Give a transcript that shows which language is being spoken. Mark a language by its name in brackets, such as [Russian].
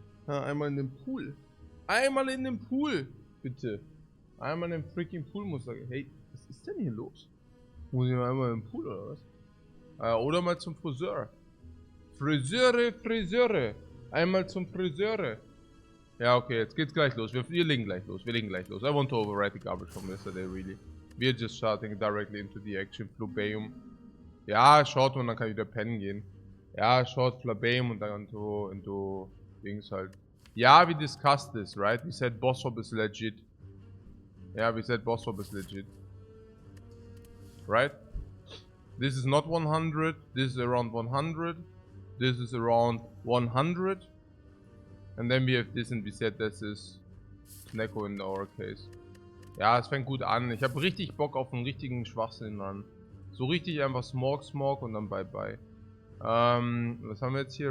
[German] Ja, einmal in den Pool. Einmal in den Pool, bitte. Einmal in den freaking Pool muss ich sagen. Hey, was ist denn hier los? Muss ich mal einmal in den Pool oder was? Oder mal zum Friseur. Friseure. Einmal zum Friseure. Ja, okay, jetzt geht's gleich los. Wir legen gleich los. [English] I want to override the garbage from yesterday, really. We're just starting directly into the action. Flubeum. [German] Ja, Short und dann kann ich wieder pennen gehen. Ja, Short, Flubeum und dann into Dings halt. [English] Ja, we discussed this, right? We said boss swap is legit. Yeah, we said boss swap is legit. Right? This is not 100. This is around 100. This is around 100. And then we have this and we said this is Snecko in our case. [German] Ja, es fängt gut an. Ich habe richtig Bock auf einen richtigen Schwachsinn an. So richtig einfach Smog und dann bye. Was haben wir jetzt hier?